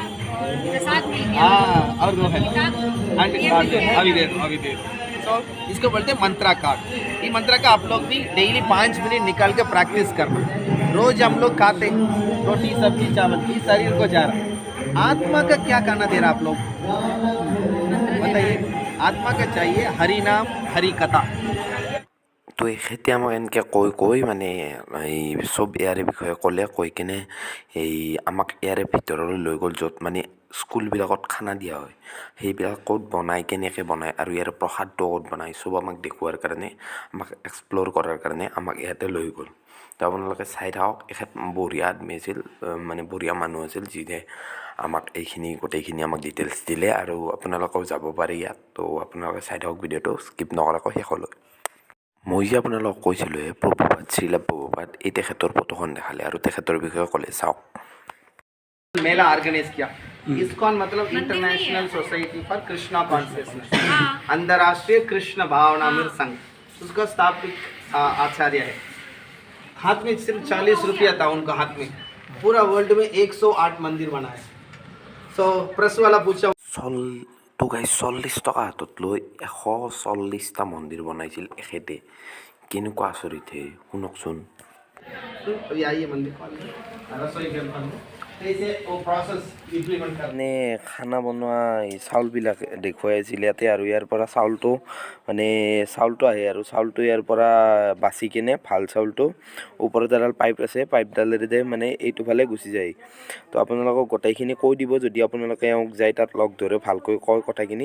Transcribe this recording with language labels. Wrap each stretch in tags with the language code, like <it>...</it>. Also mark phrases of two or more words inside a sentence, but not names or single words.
<hi>हाँ, और 2 है अभी दे सो इसको बोलते हैं</hi> <en>mantra card.</en> <hi>ये मंत्रा का आप लोग भी डेली 5 मिनट निकाल के प्रैक्टिस करना। रोज हम लोग खाते रोटी सब्जी चावल, ये शरीर को जा रहा। आत्मा का क्या करना दे रहा आप लोग बताइए। आत्मा का चाहिए हरि नाम हरि कथा।</hi> <as>তো এখেতে আমাক এনেকৈ কৈ মানে এই চব ইয়াৰে বিষয়ে ক'লে কৈ কিনে এই আমাক ইয়াৰে ভিতৰলৈ লৈ গ'ল য'ত মানে স্কুলবিলাকত খানা দিয়া হয় সেইবিলাক ক'ত বনাই কেনেকৈ বনায় আৰু ইয়াৰ প্ৰসাদটো ক'ত বনায় চব আমাক দেখুওৱাৰ কাৰণে আমাক এক্সপ্ল'ৰ কৰাৰ কাৰণে আমাক ইয়াতে লৈ গ'ল। তো আপোনালোকে চাই থাকক, এখেত</as> <hi>बढ़िया आदमी</hi> <as>আছিল, মানে বঢ়িয়া মানুহ আছিল যিয়ে আমাক এইখিনি গোটেইখিনি আমাক ডিটেইলছ দিলে আৰু আপোনালোকেও যাব পাৰে ইয়াত। তো আপোনালোকে চাই থাকক ভিডিঅ'টো স্কিপ নকৰাকৈ শেষলৈ। মই যে আপোনালোকক কৈছিলোঁ প্ৰভুপাদ শ্ৰীলা প্ৰভুপাদ, এই তেখেতৰ ফটোখন দেখালে আৰু তেখেতৰ বিষয়ে ক'লে চাওক।</as> <hi>मेला ऑर्गेनाइज किया। इस्कॉन मतलब इंटरनेशनल सोसाइटी फॉर कृष्णा कॉन्शियसनेस, अंतर्राष्ट्रीय कृष्ण भावनामृत संघ। उसका स्थापित आचार्य है। हाथ में सिर्फ 40 रुपया था उनका हाथ में। पूरा वर्ल्ड में 108 मंदिर बनाए। सो प्रेस वाला पूछा</hi> <as>তো গাই 40 টকা হাতত লৈ 140টা মন্দিৰ বনাইছিল এখেতে। কেনেকুৱা আচৰিত হে, শুনকচোন।</as> <hi>अभी आइए मंदिर रसोई घर बंद कैसे वो</hi> <en>process implement</en> <hi>करना।</hi> <as>মানে খানা বনোৱা এই চাউলবিলাক দেখুৱাই আছিল ইয়াতে আৰু ইয়াৰ পৰা চাউলটো মানে চাউলটো আহে আৰু চাউলটো ইয়াৰ পৰা বাচি কিনে ভাল চাউলটো ওপৰত এডাল পাইপ আছে, পাইপডালেৰে মানে এইটো ফালে গুচি যায়। তো আপোনালোকক গোটেইখিনি কৈ দিব যদি আপোনালোকে এওঁক যায় তাত লগ ধৰে ভালকৈ কয় কথাখিনি।</as>